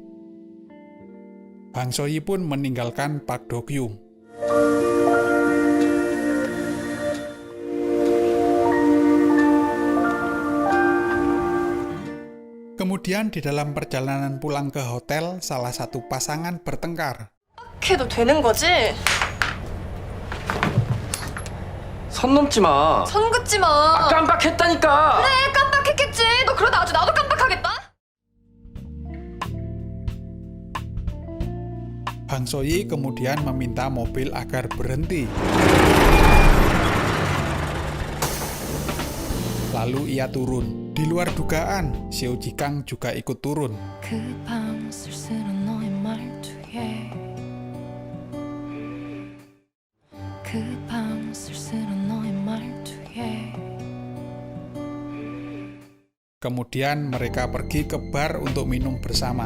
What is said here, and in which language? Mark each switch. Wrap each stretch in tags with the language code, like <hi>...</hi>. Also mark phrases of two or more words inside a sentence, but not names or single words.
<id>Hang Soyi pun meninggalkan Pak Do-kyum. Kemudian di dalam perjalanan pulang ke hotel, salah satu pasangan bertengkar.</id> <ko>해도 되는 거지? 선 넘지 마. 선 긋지 마. 깜빡했다니까. 그래, 깜빡했겠지. 너 그러다 아주 나도 깜빡하겠다.</ko> <id>Hang Soyi kemudian meminta mobil agar berhenti. Lalu ia turun. Di luar dugaan, Xiao Jikang juga ikut turun. Kemudian mereka pergi ke bar untuk minum bersama.</id>